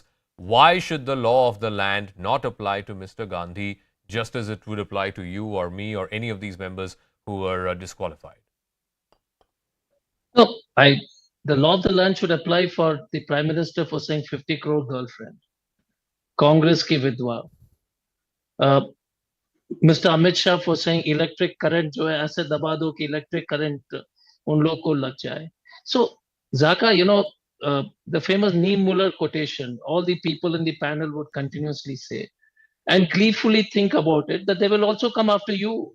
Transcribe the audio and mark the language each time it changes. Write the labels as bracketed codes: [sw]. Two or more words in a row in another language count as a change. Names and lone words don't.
[en] Why should the law of the land not apply to Mr. Gandhi just as it would apply to you or me or any of these members who were disqualified? No, the law of the land should apply for the Prime Minister for saying 50 crore girlfriend. [hi] Congress ki vidwa. Mr. Amit Shah [en] for saying electric current [hi] jo hai, aise daba do ki [en] electric current [hi] un log ko lag jaye. [en] So, Zaka, the famous Neil Muller quotation, all the people in the panel would continuously say, and gleefully think about it, that they will also come after you.